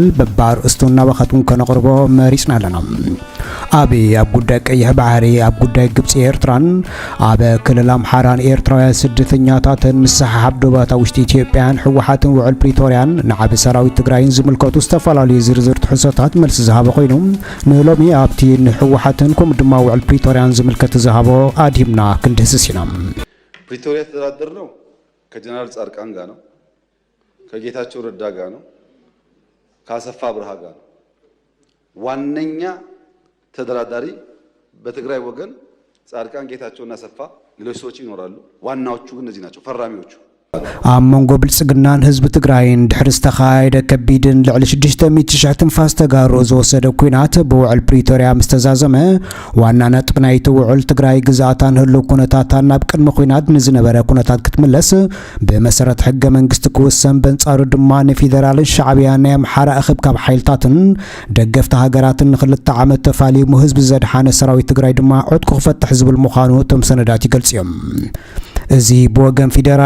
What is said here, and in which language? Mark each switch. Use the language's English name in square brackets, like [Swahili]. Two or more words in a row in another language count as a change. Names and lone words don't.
[Tigrinya] በባርእስቱና በኸቱን ከነቅርቦ መሪጽና ኣለና አብይ ኣብ ጉዳይ ቀይሕ ባሕሪ ኣብ ጉዳይ ግብፂ ኤርትራን ኣብ ክልል ኣምሓራን ኤርትራውያን ስደተኛታትን ምሳሓብ ዶባታ ውሽጢ ኢትዮጵያን ሕወሓትን ውዕል ፕሪቶርያን ንዓብ ሰራዊት ትግራይን ዝምልከቱ ዝተፈላለዩ ዝርዝር ትሕዝቶታት መልሲ ዝሃበ ኮይኑ ንሎሚ ኣብቲ ንሕወሓትን ከም ድማ ውዕል ፕሪቶርያን ዝምልከት ዝሃቦ ኣድሂምና ክንድህስስ ኢና [Amharic] ፕሪቶሪያ ተደራደር ነው ከጀነራል ጻድቃን ጋር ነው ከጌታቸው ረዳ ጋር ነው ከአሰፋ ብርሃ ጋር ነው ዋነኛ ተደራዳሪ በትግራይ ወገን ጻድቃን ጌታቸውና አሰፋ ሌሎች ሰዎች ይኖራሉ ዋናዎቹ ግን እነዚህ ናቸው ፈራሚዎቹ [Tigrinya] አመንጎ ብልጽግናን ህዝብ ትግራይን ድሕሪ ዝተኻየደ ከቢድን ልዕሊ 600,000 ትንፋስ ተጋሩ ዝወሰደ ኩናት ብውዕል ፕሪቶርያ ምስተዛዘመ ዋና ነጥብ ናይቲ ውዕል ትግራይ ግዛእታን ህልው ኩነታታን ናብ ቅድሚ ኩናት ንዝነበረ ኩነታት ክትምለስ ብመሰረት ሕገ መንግስቲ ክውሰን በንጻሩ ድማ ንፌደራልን ሻዕብያን ናይ ኣምሓራ እኽብ ካብ ሓይልታትን ደገፍቲ ሃገራትን ንክልተ ዓመት ተፋሊሙ ህዝቢ ዘድሓነ ሰራዊት ትግራይ ድማ ዕጥቁ ክፈትሕ ዝብል ምዃኑ እቶም ሰነዳት ይገልጽ እዮም እዚ ብወገን ፌደራል